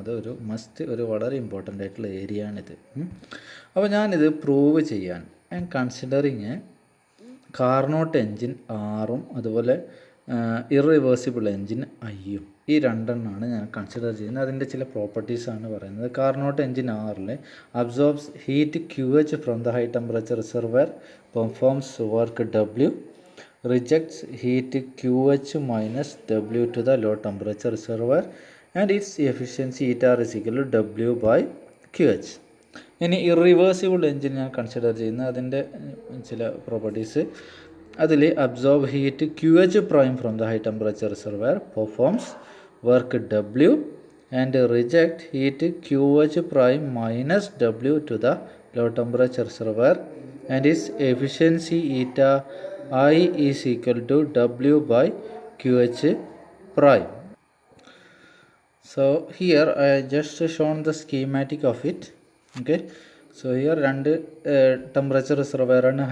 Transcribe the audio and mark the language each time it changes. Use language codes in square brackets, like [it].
[ml] അത് ഒരു മസ്റ്റ്, ഒരു വളരെ ഇമ്പോർട്ടൻ്റ് ആയിട്ടുള്ള ഏരിയ ആണിത്. അപ്പോൾ ഞാനിത് പ്രൂവ് ചെയ്യാൻ കൺസിഡറിങ് കാർനോട്ട് എൻജിൻ ആറും അതുപോലെ ഇറിവേഴ്സിബിൾ എൻജിൻ ഐയും, ഈ രണ്ടെണ്ണമാണ് ഞാൻ കൺസിഡർ ചെയ്യുന്നത്. അതിൻ്റെ ചില പ്രോപ്പർട്ടീസാണ് പറയുന്നത്. [en] Carnot engine ആറിൽ absorbs heat QH from the high temperature reservoir, performs work W, rejects heat QH minus W to the low temperature reservoir and its efficiency ETR is equal to W by QH. [ml] ഇനി irreversible engine ഞാൻ consider ചെയ്യുന്നത് അതിൻ്റെ ചില properties. [en] അതിൽ absorb heat QH prime from the high temperature reservoir, performs work W and reject heat QH prime minus W to the low temperature reservoir and its efficiency I is equal to W by QH prime. So here I just shown the schematic of it. Okay, so here [ml] രണ്ട് temperature reservoir ആണ്.